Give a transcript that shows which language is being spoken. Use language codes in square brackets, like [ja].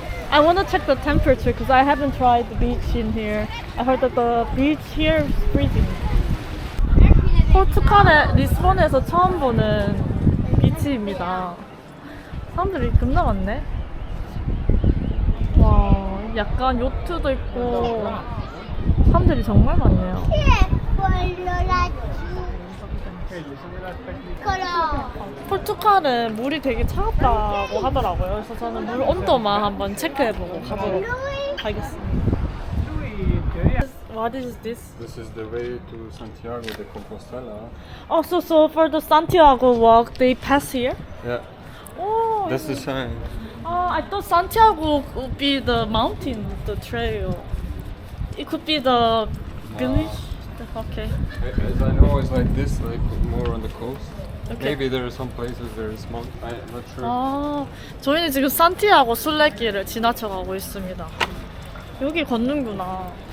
[en] I want to check the temperature because I haven't tried the beach in here. I heard that the beach here is freezing. [ko] 포르투갈의 리스본에서 처음 보는 비치입니다. 사람들이 겁나 많네. 와, 약간 요트도 있고 사람들이 정말 많네요. 포르투갈은 물이 되게 차갑다고 하더라고요. 그래서 저는 물 온도만 한번 체크해보고 가보도록 하겠습니다. [en] What is this? This is the way to Santiago de Compostela. Oh, so for the Santiago walk, they pass here? Yeah, Oh, that's the sign. I thought Santiago would be the mountain, the trail. It could be the village. Okay. As I know, it's like this, like more on the coast. Okay. Maybe there are some places there is small. I'm not sure. [ko] 아, 저희는 지금 산티아고 순례길을 지나쳐가고 있습니다. 여기 걷는구나.